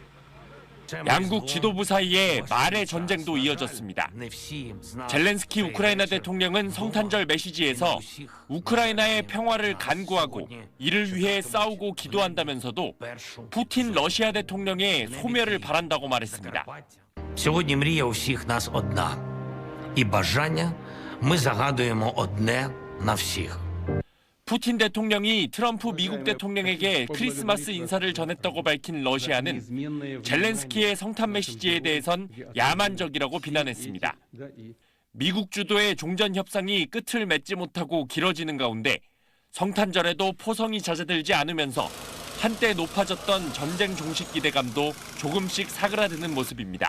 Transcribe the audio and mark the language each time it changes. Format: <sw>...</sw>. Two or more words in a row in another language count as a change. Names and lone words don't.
<ko>양국 지도부 사이에 말의 전쟁도 이어졌습니다. 젤렌스키 우크라이나 대통령은 성탄절 메시지에서 우크라이나의 평화를 간구하고 이를 위해 싸우고 기도한다면서도 푸틴 러시아 대통령의 소멸을 바란다고 말했습니다.</ko> <uk>Сьогодні мрія у всіх нас одна. І бажання ми загадуємо одне на всіх.</uk> <ko>푸틴 대통령이 트럼프 미국 대통령에게 크리스마스 인사를 전했다고 밝힌 러시아는 젤렌스키의 성탄 메시지에 대해선 야만적이라고 비난했습니다. 미국 주도의 종전 협상이 끝을 맺지 못하고 길어지는 가운데 성탄절에도 포성이 잦아들지 않으면서 한때 높아졌던 전쟁 종식 기대감도 조금씩 사그라드는 모습입니다.</ko>